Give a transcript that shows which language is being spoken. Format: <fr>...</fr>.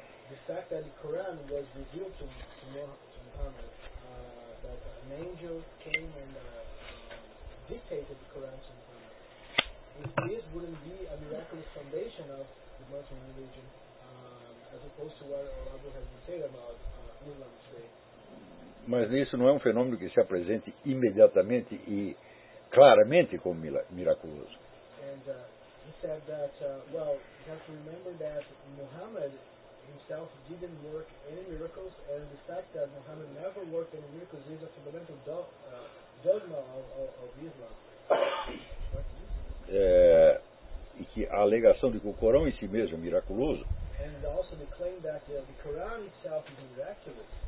<en>The fact that the Quran was revealed to Muhammad, that an angel came and dictated the Quran to Muhammad, if this wouldn't be a miraculous foundation of the Muslim religion, as opposed to what Abu has been saying about Islam today.</en> <pt>Mas isso não é um fenômeno que se apresente imediatamente e claramente como miraculoso.</pt> <en>And he said that, well, you have to remember that Muhammad himself didn't work any miracles, and the fact that Muhammad never worked any miracles is a fundamental dogma of Islam.</en> <pt>E que a alegação de que o Corão em si mesmo é miraculoso.</pt> <en>And also the claim that the Quran itself is miraculous.</en>